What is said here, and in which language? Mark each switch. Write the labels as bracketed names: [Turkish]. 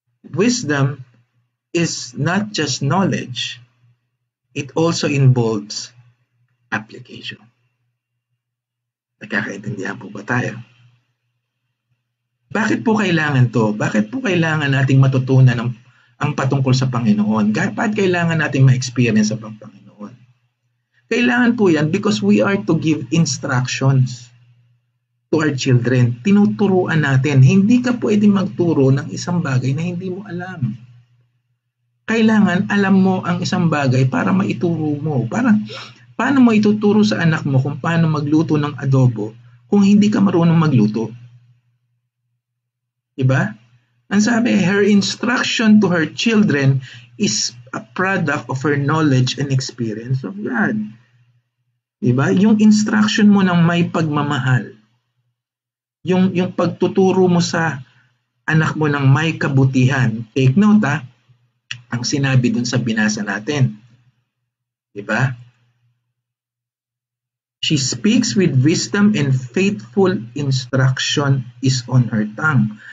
[English] Wisdom is not just knowledge, it also involves application. [Filipino] Nagkakaintindihan po ba tayo? Bakit po kailangan to? Bakit po kailangan nating matutunan ang patungkol sa Panginoon? Bakit kailangan nating ma-experience ang Panginoon? Kailangan po yan [English] because we are to give instructions to our children. [Filipino] Tinuturuan natin. Hindi ka pwedeng magturo ng isang bagay na hindi mo alam. Kailangan alam mo ang isang bagay para maituro mo. Paano mo ituturo sa anak mo kung paano magluto ng adobo kung hindi ka marunong magluto? Diba? Ang sabi, [English] her instruction to her children is a product of her knowledge and experience of God. [Filipino] Diba? Yung instruction mo ng may pagmamahal. Yung pagtuturo mo sa anak mo ng may kabutihan. Take note ang sinabi dun sa binasa natin. Diba? [English] She speaks with wisdom and faithful instruction is on her tongue.